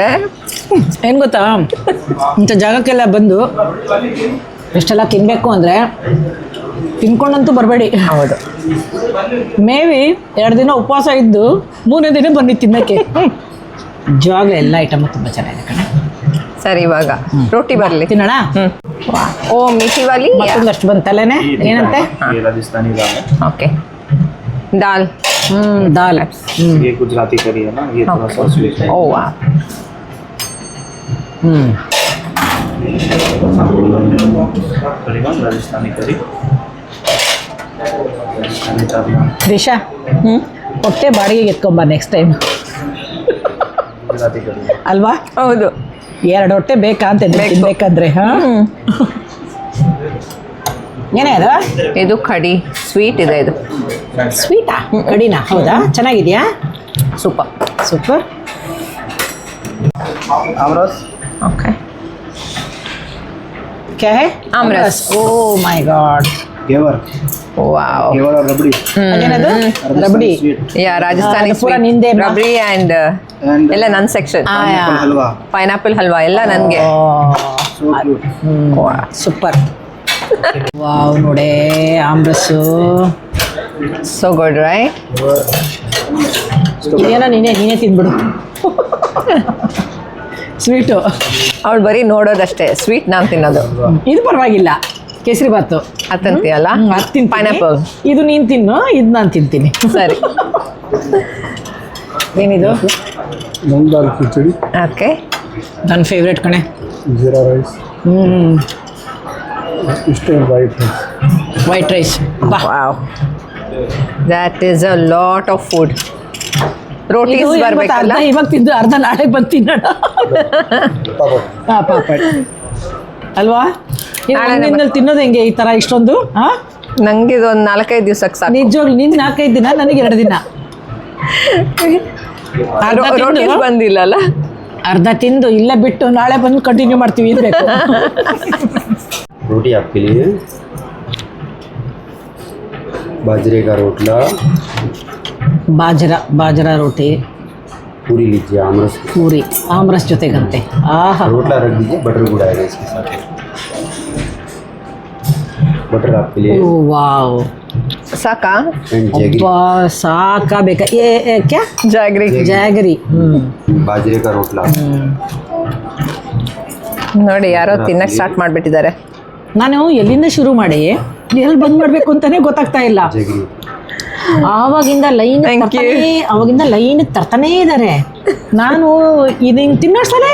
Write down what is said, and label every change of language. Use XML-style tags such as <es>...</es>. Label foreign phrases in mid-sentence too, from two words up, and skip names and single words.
<kn>ಏನು ಗೊತ್ತಾ, ಇಂಥ ಜಾಗಕ್ಕೆಲ್ಲ ಬಂದು ಎಷ್ಟೆಲ್ಲ ತಿನ್ನಬೇಕು ಅಂದರೆ ತಿನ್ಕೊಂಡಂತೂ ಬರಬೇಡಿ. ಹೌದು, ಮೇ ಬಿ 2 ದಿನ ಉಪವಾಸ ಇದ್ದು 3ನೇ ದಿನ ಬನ್ನಿ ತಿನ್ನಕ್ಕೆ. ನಿಜವಾಗ್ಲೂ ಎಲ್ಲ ಐಟಮ್ ತುಂಬ ಚೆನ್ನಾಗಿದೆ ಕಣೆ. ಸರಿ ಇವಾಗ ರೋಟಿ ಬರಲಿ, ತಿನ್ನೋಣ.</kn> <hi>ओ मीठी वाली</hi> <kn>ಮತ್ತೊಂದಷ್ಟು ಬಂತಲ್ಲೇನೆ, ಏನಂತೆ?</kn> <hi>ये राजस्थानी दाल है,</hi> <kn>ಓಕೆ. ದಾಲ್. ದಾಲ್.</kn> <hi>ये गुजराती करी है ना, ये थोड़ा सा स्वीट है।</hi> <kn>ಓ ವಾ,</kn> <hi>करीबन राजस्थानी करी, राजस्थानी दाल,</hi> <kn>ದಿಶಾ, ಹೊಟ್ಟೆ ಬಾಡಿಗೆಗೆ ಎತ್ಕೊಂಬ</kn> <en>next time</en> <hi>गुजराती करी।</hi> <kn>ಅಲ್ವಾ? ಹೌದು. 2 ಹೊಟ್ಟೆ ಬೇಕಾ ಅಂತ ಬೇಕು. ತಿನ್ಬೇಕಂದ್ರೆ. ಹಾಂ, ಏನೇ ಅದು? ಇದು ಕಡಿ ಸ್ವೀಟ್ ಇದೆ. ಇದು ಸ್ವೀಟಾ? ಕಡಿನಾ? ಹೌದಾ? ಚೆನ್ನಾಗಿದೆಯಾ? ಸೂಪರ್. ಸೂಪರ್.</kn> <hi>आमरस,</hi> <kn>ಓಕೆ.</kn> <hi>क्या है? आमरस.</hi> <en>oh my god.</en> <hi>घेवर,</hi> <kn>ವಾವ್.</kn> <hi>घेवर और रबड़ी,</hi> <kn>ಅದೇನದು?</kn> <hi>राजस्थानी</hi> <kn>ರಬಡಿ.</kn> <hi>स्वीट,</hi> <kn>ಯಾ ರಾಜಸ್ಥಾನಿ ಅದು ಪೂರ ನಿಂದೆ ಅಮ್ಮ. ರಬಡಿ ಆ್ಯಂಡ್ and ಎಲ್ಲ ನನ್ನ ಸೆಕ್ಷನ್.</kn> <hi>pineapple हलवा,</hi> <kn>ಪೈನಾಪಲ್ ಹಲ್ವಾ ಎಲ್ಲ ನನಗೆ.</kn> <en>so cute।</en> <kn>ಸೂಪರ್. ವಾವ್, ನೋಡೆ ಆಮ್ರಸ್ಸು.</kn> <en>so good right.</en> <kn>ಇದೇನೋ ನೀನೇ ತಿನ್ಬಿಡು. ಸ್ವೀಟು ಅವಳು ಬರೀ ನೋಡೋದಷ್ಟೇ, ಸ್ವೀಟ್ ನಾನು ತಿನ್ನೋದು. ಇದು ಪರವಾಗಿಲ್ಲ, ಕೇಸರಿ ಬಾತು ಅದಂತೀಯಲ್ಲ, ಅದು ತಿಂತೀನಿ. ಪೈನಾಪಲ್. ಇದು ನೀನು ತಿನ್ನು, ಇದು ನಾನು ತಿಂತೀನಿ. ಸರಿ, ಏನಿದು?</kn> <hi>मूंग दाल खिचड़ी,</hi> <kn>ಓಕೆ. ನನ್ನ ಫೇವ್ರೇಟ್ ಕಣೆ.</kn> <en>jeera rice, steam white rice, white rice.</en> <kn>ವಾವ್,</kn> <en>that is a lot of food.</en> <kn>ರೋಟೀಸ್ ಬರಬೇಕಲ್ಲ. ಅರ್ಧ ಇವಾಗ ತಿಂದು ಅರ್ಧ ನಾಳೆ ಬಂದು ತಿನ್ನೋಣ. ಹಾಂ, ಪಾಪಡ್ ಅಲ್ವಾ? ನಿನ್ನಲ್ಲಿ ತಿನ್ನೋದು ಹೆಂಗೆ ಈ ಥರ ಇಷ್ಟೊಂದು? ಹಾಂ, ನಂಗೆ ಇದು ಒಂದು 4-5 ದಿವ್ಸಕ್ಕೆ ಸಾಕು. ನಿಜವಾಗ್ಲು ನಿನ್ನ 4-5 ದಿನ, ನನಗೆ 2 ದಿನ. ರೋಟೀಸ್ ಬಂದಿಲ್ಲ ಅಲ್ಲ? ಅರ್ಧ ತಿಂದು ಇಲ್ಲ ಬಿಟ್ಟು ನಾಳೆ ಬಂದು ಕಂಟಿನ್ಯೂ ಮಾಡ್ತೀವಿ ಇರಬೇಕು.</kn> <hi>रोटी आपके लिए, बाजरे का रोटला,</hi> <kn>ಬಾಜರಾ ರೋಟಿ,</kn> <hi>पूरी लीजिए, आमरस</hi> <kn>ಪೂರಿ ಆಮ್ರಸ್ ಜೊತೆಗಂತೆ. ಆಹಾ,</kn> <hi>रोटला रख दीजिए, बटर गुड़ आएगा इसके साथ, बटर आपके लिए,</hi> <kn>ಓ ವಾವ್, ಸಾಕಾ?</kn> <en>and jaggery,</en> <kn>ಅಬ್ಬಾ ಸಾಕಾ ಬೇಕಾ? ಕ್ಯಾ? ಜಾಗ್ರಿ. ಜಾಗರಿ.</kn> <hi>बाजरे का रोटला,</hi> <kn>ನೋಡಿ ಯಾರೋ ತಿನ್ನಕ್ಕೆ ಸ್ಟಾರ್ಟ್ ಮಾಡಿಬಿಟ್ಟಿದ್ದಾರೆ. ನಾನು ಎಲ್ಲಿಂದ ಶುರು ಮಾಡಿ ಎಲ್ಲಿ ಬಂದ್ ಮಾಡಬೇಕು ಅಂತಾನೆ ಗೊತ್ತಾಗ್ತಾ ಇಲ್ಲ.</kn> <hi>जैगरी,</hi> <kn>ಆವಾಗಿಂದ ಲೈನ್ ತರ್ತಾನೇ ಇದ್ದಾರೆ. ನಾನು ಇದು ಹಿಂಗೆ ತಿನ್ನೋಷ್ಟೇ</kn>